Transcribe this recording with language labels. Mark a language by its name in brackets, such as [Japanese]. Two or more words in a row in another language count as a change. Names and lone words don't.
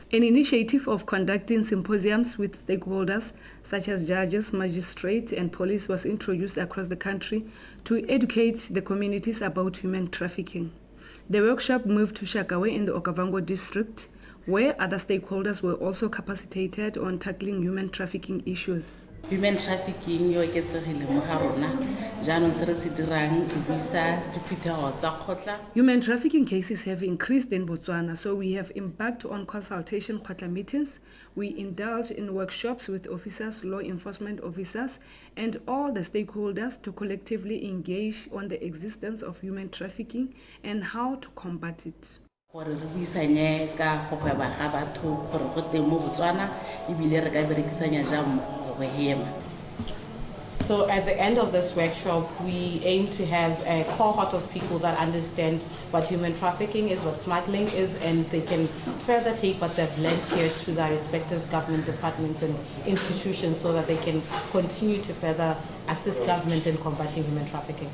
[English] An initiative of conducting symposiums with stakeholders such as judges, magistrates and police was introduced across the country to educate the communities about human trafficking. The workshop moved to Shakawe in the Okavango district, where other stakeholders were also capacitated on tackling human trafficking issues. Human trafficking [Tswana] yo eketsegile mo ga rona jaanong se re se dirang go buisa diphuthego tsa kgotla. [English] Human trafficking cases have increased in Botswana, so we have embarked on consultation kgotla meetings. We indulge in workshops with officers, law enforcement officers, and all the stakeholders to collectively engage on the existence of human trafficking and how to combat it. [Tswana] Gore re buisanye ka go gweba ga batho gore go teng mo Botswana ebile re ka berekisanya jang go hema. [English] So at the end of this workshop, we aim to have a cohort of people that understand what human trafficking is, what smuggling is, and they can further take what they've learned here to their respective government departments and institutions so that they can continue to further assist government in combating human trafficking.